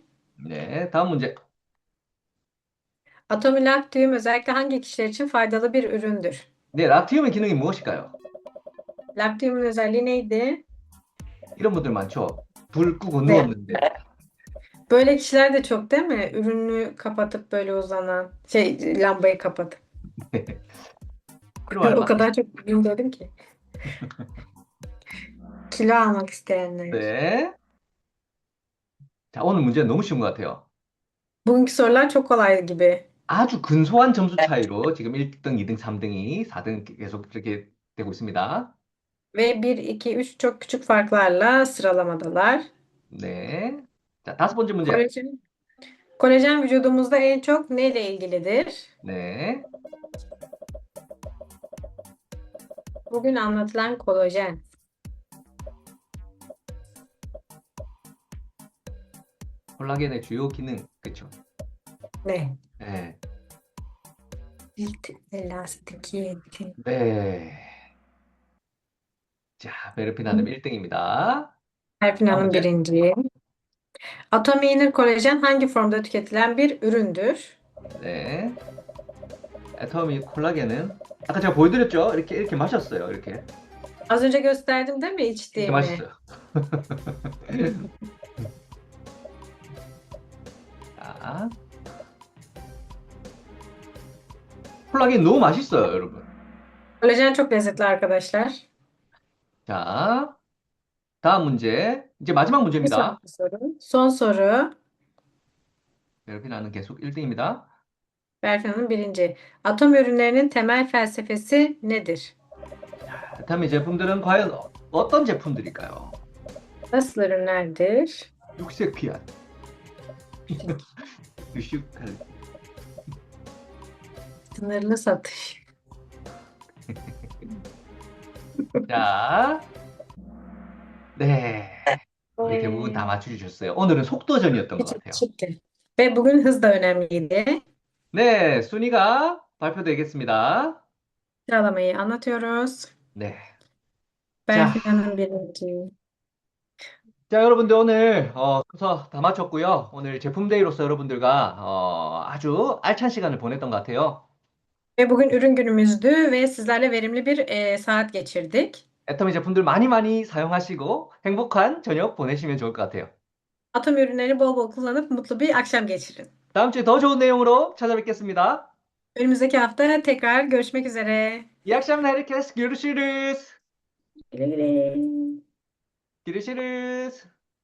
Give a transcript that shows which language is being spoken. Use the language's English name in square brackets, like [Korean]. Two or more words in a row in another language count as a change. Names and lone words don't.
[Korean] 네, 다음 문제. [Turkish] Atomi laktiğum özellikle hangi kişiler için faydalı bir üründür? [Korean] 네, 락티움의 기능이 무엇일까요? [Turkish] Laktiğumun özelliği neydi? [Korean] 이런 분들 많죠. 불 끄고 네. 누웠는데. [Turkish] Böyle kişiler de çok değil mi? Ürünü kapatıp böyle uzanan, lambayı kapatıp. 키로 O 알마. kadar çok ürün dedim ki. Kilo almak isteyenler. [Korean] 네. 자, 오늘 문제는 너무 쉬운 것 같아요. [Turkish] Bugünkü sorular çok kolay gibi. [Korean] 아주 근소한 점수 차이로 지금 1등, 2등, 3등이 4등 계속 이렇게 되고 있습니다. [Turkish] Ve 1, 2, 3 çok küçük farklarla sıralamadalar. [Korean] 네. 자, 다섯 번째 문제. [Turkish] Kolajen vücudumuzda en çok neyle ilgilidir? [Korean] 네. [Turkish] Bugün anlatılan kolajen. [Korean] 콜라겐의 주요 기능, 그렇죠? [Turkish] Ne? [Korean] 네. [Turkish] Cilt elastikiyeti. [Korean] 네. 자, 베르핀 한음 1등입니다. [Turkish] Berfin Hanım Amca. birinci. Atomi inir kolajen hangi formda tüketilen bir üründür? [Korean] 네. 애터미 콜라겐은 아까 제가 보여드렸죠? 이렇게 마셨어요. 이렇게 [Turkish] Az önce gösterdim değil mi içtiğimi? [Korean] 마셨어요. 자, 콜라겐 너무 맛있어요, 여러분. [Turkish] Kolajen çok lezzetli arkadaşlar. [Korean] 자, 다음 문제. 이제 마지막 [Turkish] Bir [Korean] 문제입니다. [Turkish] sonraki soru. Son soru. [Korean] 베르피나는 계속 1등입니다. [Turkish] Berfin Hanım birinci. Atom ürünlerinin temel felsefesi nedir? [Korean] 다음에 제품들은 과연 어떤 제품들일까요? [Turkish] Nasıl ürünlerdir? 육색 피한. düşük kalite. Sınırlı satış. [Korean] 자, 네. 거의 대부분 다 맞춰주셨어요. 오늘은 속도전이었던 것 [Turkish] Küçük [Korean] 같아요. [Turkish] çıktı. Ve bugün hız da önemliydi. [Korean] 네, 순위가 발표되겠습니다. [Turkish] Sıralamayı anlatıyoruz. [Korean] 네. [Turkish] Berfin [Korean] 자, [Turkish] Hanım birinci. [Korean] 자, 여러분들 오늘 순서 다 마쳤고요. 오늘 제품데이로서 여러분들과 아주 알찬 시간을 보냈던 것 같아요. [Turkish] Ve bugün ürün günümüzdü ve sizlerle verimli bir saat geçirdik. [Korean] 애터미 제품들 많이 많이 사용하시고 행복한 저녁 보내시면 좋을 것 같아요. [Turkish] Atom ürünlerini bol bol kullanıp mutlu bir akşam geçirin. [Korean] 다음 주에 더 좋은 내용으로 찾아뵙겠습니다. [Turkish] Önümüzdeki hafta tekrar görüşmek üzere. 이 akşamlar herkes görüşürüz. Güle güle. görüşürüz.